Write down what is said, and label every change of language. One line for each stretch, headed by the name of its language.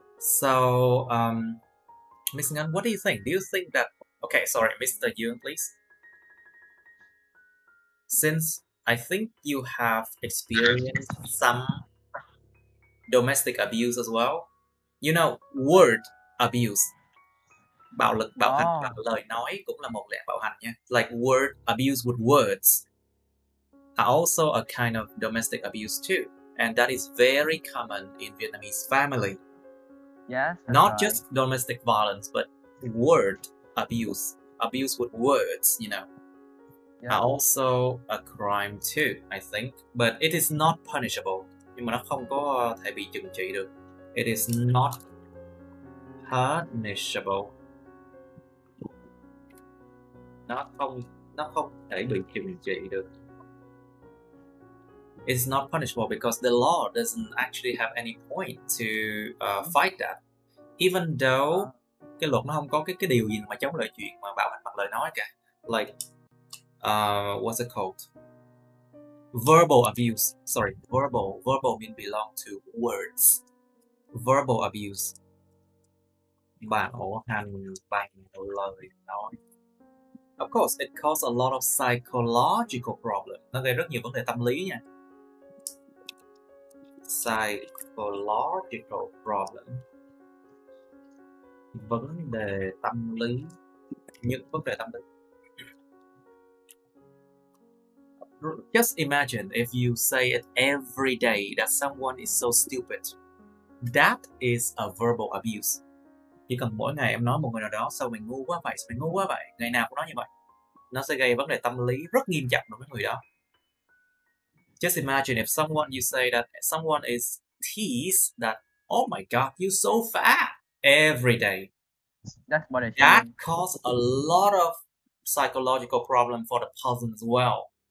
English: So, Miss Ngan, what do you think? Do you think that... Okay, sorry, Mr. Yuen, please. Since I think you have experienced some domestic abuse as well. You know, word abuse.
Vietnamese: Bạo lực, bạo hành bằng lời nói cũng là một dạng bạo hành nha.
English: Like word abuse with words are also a kind of domestic abuse too. And that is very common in Vietnamese family. Yes. Not just domestic violence, but word abuse. Abuse with words, you know. Yeah. Are also a crime too, I think. But it is not punishable.
Vietnamese: Nhưng mà nó không có thể bị trừng trị được.
English: It is not punishable.
Vietnamese: Nó không thể bị trừng trị được.
English: It's not punishable because the law doesn't actually have any point to fight that. Even though
Vietnamese: cái luật nó không có cái điều gì mà chống lại chuyện mà bạo hành bằng lời nói cả.
English: Like what's it called? Verbal abuse. Sorry, verbal mean belong to words. Verbal abuse.
Vietnamese: Bạo hành bằng lời nói.
English: Of course, it causes a lot of psychological problems.
Vietnamese: Nó gây rất nhiều vấn đề tâm lý nha.
English: Psychological problem.
Vietnamese: Vấn đề tâm lý. Những vấn đề tâm lý.
English: Just imagine if you say it every day that someone is so stupid. That is a verbal abuse.
Vietnamese: Chỉ cần mỗi ngày em nói một người nào đó sao mày ngu quá vậy, ngày nào cũng nói như vậy, nó sẽ gây vấn đề tâm lý rất nghiêm trọng đối với người đó.
English: Just imagine if someone you say that someone is teased that oh my god you're so fat every day. That causes a lot of psychological problem for the person as well.